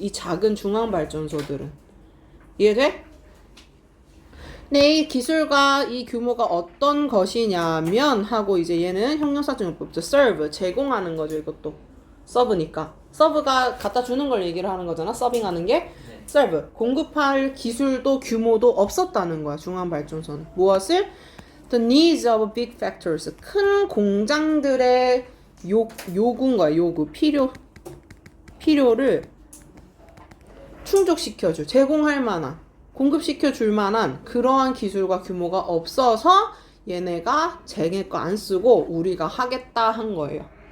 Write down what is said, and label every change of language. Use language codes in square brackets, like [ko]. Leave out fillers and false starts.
[ko] 이 작은 중앙발전소들은. 이해돼? 네, 이 기술과 이 규모가 어떤 것이냐면 하고 이제 얘는 형용사적 용법이죠. serve 제공하는 거죠. 이것도 서브니까 서브가 갖다 주는 걸 얘기를 하는 거잖아. 서빙하는 게 serve 공급할 기술도 규모도 없었다는 거야. 중앙발전소는 무엇을? [en] The needs of big factories [ko] 큰 공장들의 요구인 거야. 요구 필요를 충족시켜줄 제공할 만한 공급시켜 줄 만한 그러한 기술과 규모가 없어서 얘네가 쟤네 거 안 쓰고 우리가 하겠다 한 거예요.